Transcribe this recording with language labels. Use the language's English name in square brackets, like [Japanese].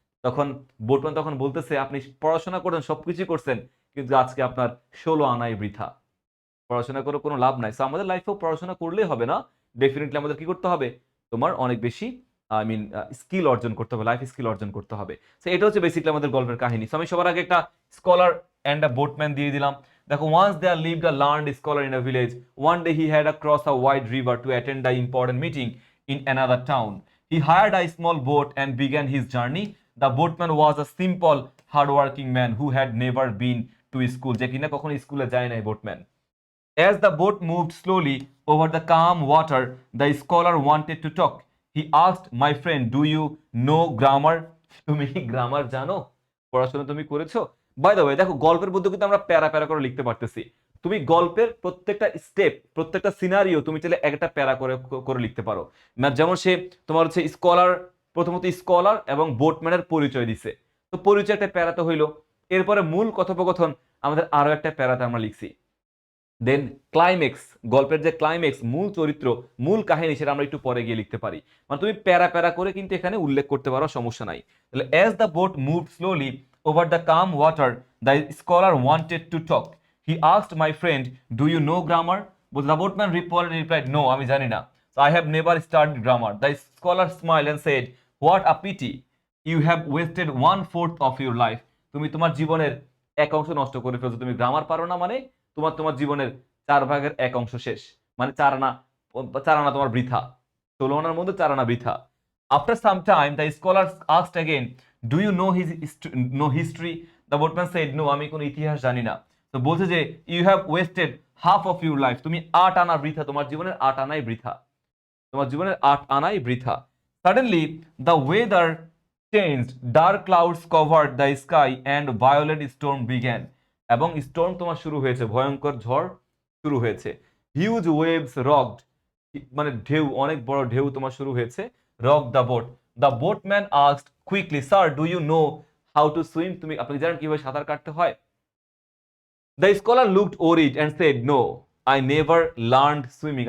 [Bangla] তখন বোটম্যান তখন বলতেছে আপনি পড়াশোনা করেন, সবকিছু করছেন, কিন্তু আজকে আপনার 16 আনাই বৃথা, পড়াশোনা করে কোনো লাভ নাই। সো আমাদের লাইফেও পড়াশোনা করলেই হবে না, ডেফিনেটলি আমাদের কি করতে হবে, তোমার অনেক বেশি আই মিন স্কিল অর্জন করতে হবে, লাইফ স্কিল অর্জন করতে হবে। সো এটা হচ্ছে বেসিক্যালি আমাদের গল্পের কাহিনী। সো আমি সবার আগে একটা স্কলার অ্যান্ড আ বোটম্যান দিয়ে দিলাম। [English] দেখো, once there lived a learned scholar in a village, one day he had a cross a wide river to attend a important meeting in another town. He hired a small boat and began his journey. The boatman was a simple, hardworking man who had never been to school. [Bangla] যে কিনা কখনো স্কুলে যায় নাই boatman. [English] As the boat moved slowly over the calm water, the scholar wanted to talk. He asked, my friend, do you know grammar? [Bangla] তুমি কি grammar জানো? পড়াশোনা তুমি করেছো? বাই দ্য ওয়ে, দেখো গল্পের মধ্যে কিন্তু আমরা প্যারা প্যারা করে লিখতে পারতেছি। তুমি গল্পের প্রত্যেকটা স্টেপ, প্রত্যেকটা সিনারিও তুমি চাইলে একটা প্যারা করে করে লিখতে পারো। যেমন সে তোমার হচ্ছে স্কলার, প্রথমত স্কলার এবং বোটম্যানের পরিচয় দিছে, তো পরিচয় একটা প্যারাতে হইলো। এরপরে মূল কথোপকথন আমাদের আরো একটা প্যারাতে আমরা লিখছি। দেন ক্লাইম্যাক্স, গল্পের যে ক্লাইম্যাক্স, মূল চরিত্র, মূল কাহিনী, সেটা আমরা একটু পরে গিয়ে লিখতে পারি। মানে তুমি প্যারা প্যারা করে কিন্তু এখানে উল্লেখ করতে পারো, সমস্যা নাই। [English] তাহলে as the boat moved slowly over the calm water, the scholar wanted to talk. He asked, my friend, do you know grammar? The boatman replied, no, [Bangla] আমি জানি না। [English] So I have never studied grammar. The scholar smiled and said, what a pity. You have wasted 1/4 of your life. [Bangla] তুমি তোমার জীবনের এক অংশ নষ্ট করে ফেলছো, তুমি গ্রামার পারো না মানে তোমার তোমার জীবনের 4/1 অংশ শেষ, মানে 4 আনা, 4 আনা তোমার বৃথা, 16 আনার মধ্যে 4 আনা বৃথা। [English] After some time, the scholar asked again, do you know his no history? The boatman said, no, [Bangla] আমি কোনো ইতিহাস জানি না। তো বলছে যে [English] you have wasted half of your life. [Bangla] তুমি 8 আনা বৃথা, তোমার জীবনের 8 আনাই বৃথা, তোমার জীবনের 8 আনাই বৃথা। [English] Suddenly, the weather changed. Dark clouds covered the sky and violent storm began. [Bangla] এবং স্টর্ম তোমার শুরু হয়েছে, ভয়ঙ্কর ঝড় শুরু হয়েছে। [English] huge waves rocked, [Bangla] মানে ঢেউ, অনেক বড় ঢেউ তোমার শুরু হয়েছে। [English] Rock the boat. The boatman asked quickly, sir, do you know how to swim? [Bangla] তুমি, আপনি জানেন কিভাবে সাঁতার কাটতে হয়? [English] The scholar looked worried and said, no, I never learned swimming.